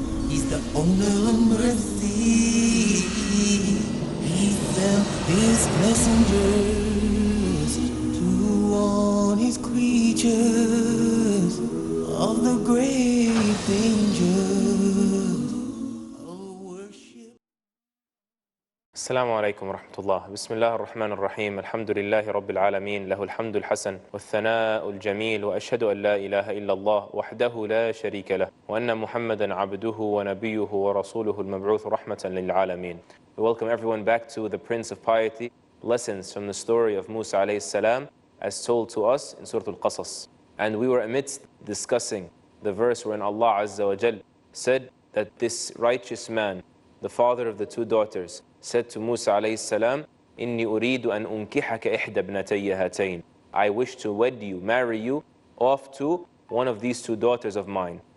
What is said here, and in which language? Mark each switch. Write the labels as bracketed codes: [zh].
[en] He's the owner of mercy. He sent his messengers to warn his creatures of the great dangers of worship. [ar] السلام عليكم ورحمة الله. بسم الله الرحمن الرحيم. الحمد لله رب العالمين، له الحمد الحسن والثناء الجميل، وأشهد أن لا إله إلا الله وحده لا شريك له، وأن محمدا عبده ونبيه ورسوله المبعوث رحمة للعالمين. [en] We welcome everyone back to the Prince of Piety, lessons from the story of Musa alayhi salam as told to us in Surah Al-Qasas. And we were amidst discussing the verse wherein Allah Azza wa Jal said that this righteous man, the father of the two daughters, said to Musa alayhi salam, [ar] إِنِّي أُرِيدُ أَنْ أُنْكِحَكَ إِحْدَى ابْنَتَيَّ هَاتَيْنِ, [en] I wish to wed you, marry you, off to one of these two daughters of mine.